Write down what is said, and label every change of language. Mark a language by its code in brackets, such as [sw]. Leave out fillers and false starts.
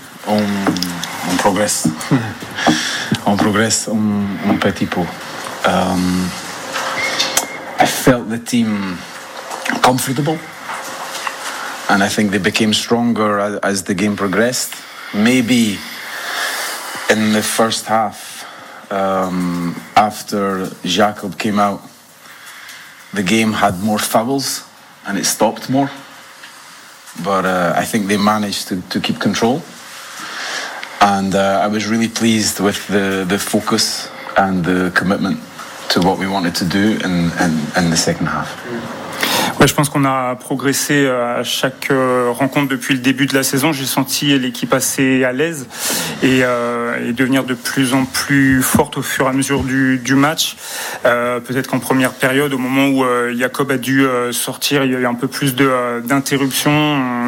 [fr] On progresse un petit peu. [en] I felt the team comfortable. And I think they became stronger as the game progressed. Maybe in the first half, after Jacob came out, the game had more fouls and it stopped more. But I think they managed to keep control. And I was really pleased with the focus and the commitment to what we wanted to do in the second half. [fr] Ouais, je pense qu'on a progressé à chaque rencontre depuis le début de la saison. J'ai senti l'équipe assez à l'aise et devenir de plus en plus forte au fur et à mesure du match. Peut-être qu'en première période, au moment où Jacob a dû sortir, il y a eu un peu plus d'interruptions.